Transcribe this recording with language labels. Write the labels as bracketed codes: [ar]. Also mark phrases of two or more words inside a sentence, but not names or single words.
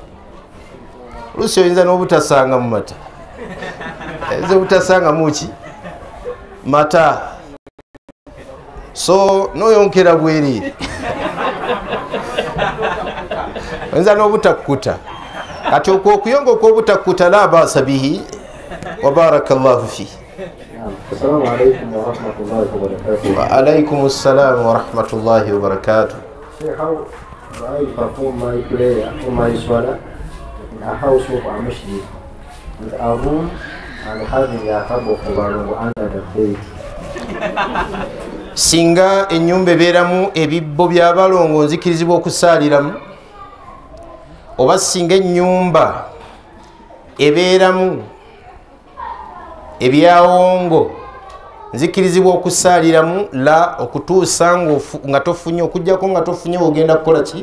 [lg] oluusi oyinza n'obutasanga mu mata, oyinza obutasanga muki? mata. so noyonkera bwereere oyinza n'obutakkuta. kati okwo okuyonga okw'obutakkuta [ar] لا بأس به وبارك الله فيه. السلام عليكم ورحمة الله وبركاته. وعليكم السلام ورحمة الله وبركاته. [en] Say, how do I perform my prayer or my salah in a house of a masjid with a room and having a tub of water under the bed? [lg] Singa ennyumba ebeeramu ebibbo by'abalongo nzikirizibwa okusaaliramu, oba singa ennyumba ebeeramu ebyawongo nzikirizibwa okusaaliramu, la okutuusa nga tofunye, okujjako nga tofunye ogenda kukola ki?